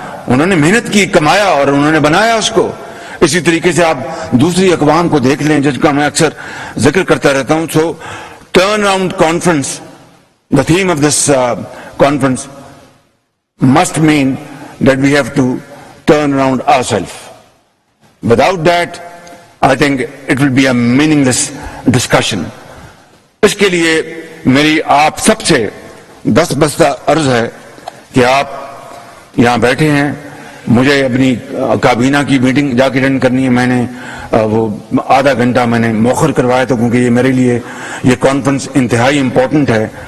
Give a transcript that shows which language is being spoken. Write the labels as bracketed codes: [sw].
[ur] انہوں نے محنت کی, کمایا اور انہوں نے بنایا اس کو. اسی طریقے سے آپ دوسری اقوام کو دیکھ لیں جس کا میں اکثر ذکر کرتا رہتا ہوں. [en] So turn around conference, the theme of this conference must mean that we have to turn around ourselves. Without that, I think it will be a meaningless discussion. [ur] اس کے لیے میری آپ سب سے دست بستہ عرض ہے کہ آپ یہاں بیٹھے ہیں, مجھے اپنی کابینہ کی میٹنگ جا کے اٹینڈ کرنی ہے. میں نے وہ آدھا گھنٹہ میں نے مؤخر کروایا تھا کیونکہ یہ میرے لیے یہ کانفرنس انتہائی امپورٹنٹ ہے.